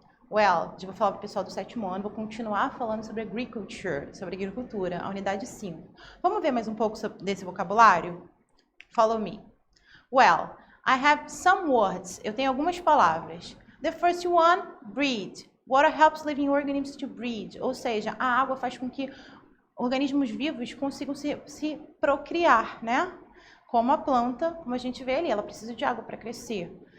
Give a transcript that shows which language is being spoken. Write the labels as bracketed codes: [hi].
[pt] Well, vou falar para o pessoal do 7º ano, vou continuar falando sobre agriculture, sobre agricultura, a unidade 5. Vamos ver mais um pouco desse vocabulário? Follow me. [en] Well, I have some words. Eu tenho algumas palavras. The first one, breed. Water helps living organisms to breed. [pt] Ou seja, a água faz com que organismos vivos consigam se procriar, né? Como a planta, como a gente vê ali, ela precisa de água para crescer.